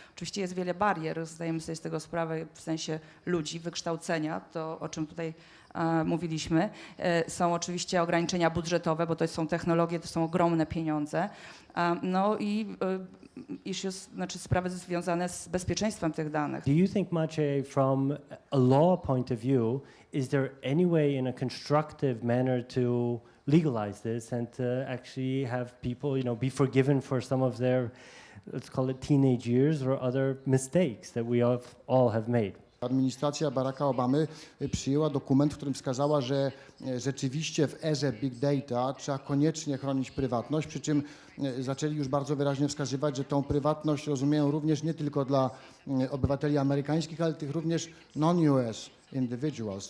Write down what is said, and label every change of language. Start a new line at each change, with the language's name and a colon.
Polish: Oczywiście jest wiele barier, zdajemy sobie z tego sprawę w sensie ludzi, wykształcenia, to o czym tutaj mówiliśmy. Są oczywiście ograniczenia budżetowe, bo to są technologie, to są ogromne pieniądze. No i znaczy sprawy związane z bezpieczeństwem tych danych.
English: Do you think, Maciej, from a law point of view, is there any way in a constructive manner to legalize this and to actually have people, be forgiven for some of their, let's call it teenage years or other mistakes that we all have made?
Polish: Administracja Baracka Obamy przyjęła dokument, w którym wskazała, że rzeczywiście w erze Big Data trzeba koniecznie chronić prywatność, przy czym zaczęli już bardzo wyraźnie wskazywać, że tą prywatność rozumieją również nie tylko dla obywateli amerykańskich, ale tych również
English: non-US individuals.